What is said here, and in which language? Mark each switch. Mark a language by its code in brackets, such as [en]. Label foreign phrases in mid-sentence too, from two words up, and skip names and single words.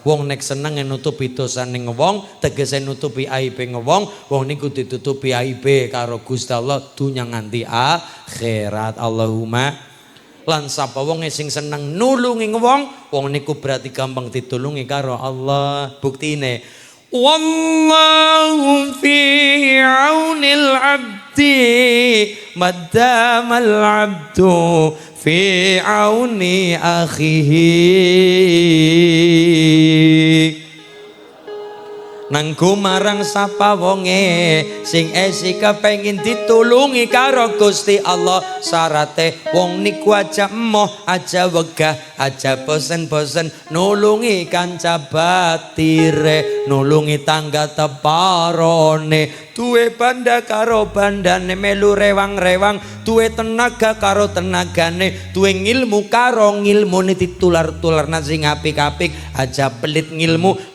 [jv] Wong nek seneng nutupi dosane wong, tegese nutupi aibe wong, wong niku ditutupi aibe karo Gusti Allah dunya nganti akhirat. [ar] Allahumma. [jv] Lan sapa wong sing seneng nulungi wong, wong niku berarti gampang ditulungi karo Allah. [ar] Buktine wallahu fi aunil abdi maddamal abdu fi auni akhihi. [jv] Nang gumarang sapa wonge sing esi kepengin ditulungi karo Gusti Allah, syarate wong niku aja emoh, aja wegah, aja bosen-bosen nulungi kanca batire, nulungi tangga teparone, duwe banda karo bandane, melu rewang-rewang, duwe tenaga karo tenagane, duwe ngilmu karo ngilmune, ditular-tularna sing apik-apik, aja pelit ngilmu.